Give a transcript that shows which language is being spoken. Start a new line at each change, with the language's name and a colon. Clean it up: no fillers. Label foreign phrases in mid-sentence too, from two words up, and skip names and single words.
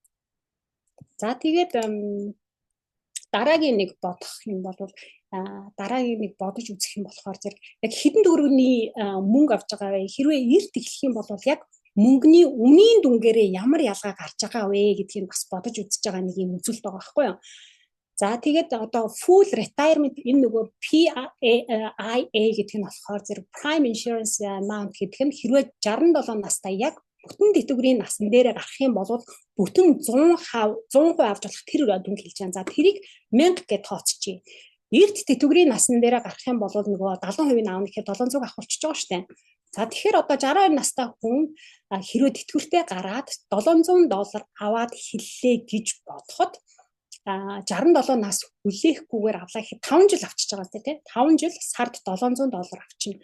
Mongolian: За тэгээд дараагийн нэг бодох юм бол дараагийн нэг бодож үзэх юм болохоор зэрэг яг хэдэн төгрөгийн мөнгө авч байгаа вэ? Хэрвээ эрт эхлэх юм бол яг мөнгөний үнийн дүнгээрээ ямар ялгаа гарч байгаа вэ гэдгийг бас бодож үзэж байгаа нэг юм үзүүлэлт байгаа байхгүй юу? За тэгээд одоо
English: full retirement
Mongolian: энэ нөгөө PIA гэдэг нь болохоор зэрэг
English: prime insurance amount
Mongolian: гэдэг нь хэрвээ 67 настай яг бүтэн тэтгэврийн насан дээрээ гарах юм бол бүтэн 100% авч болох тэр дүнг хэлж байгаа. За тэрийг 1000 гэж тооцчихъя. Эрт тэтгэврийн насан дээрээ гарах юм бол нөгөө 70% аавна гэхээр 700 авах болчихж байгаа шүү дээ. За тэгэхээр одоо 62 настай хүн хэрвээ тэтгэвртээ гараад $700 аваад хэллээ гэж бодоход 67 нас хүлээхгүйгээр авлаа гэхэд 5 жил авчиж байгаа тийм 5 жил сард $700 авчина.